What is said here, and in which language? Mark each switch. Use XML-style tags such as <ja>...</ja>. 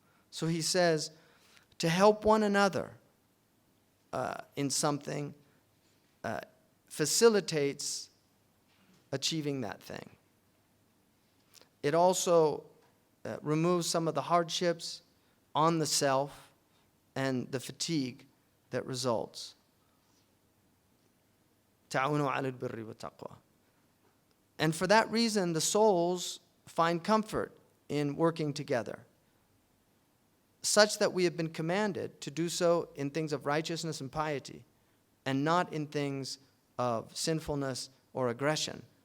<en>So he says, to help one another in something facilitates achieving that thing. It also removes some of the hardships on the self and the fatigue that results.</en> <ar>تعاونوا على البر والتقوى.</ar> <en>And for that reason, the souls find comfort in working together, such that we have been commanded to do so in things of righteousness and piety, and not in things of sinfulness or aggression.</en>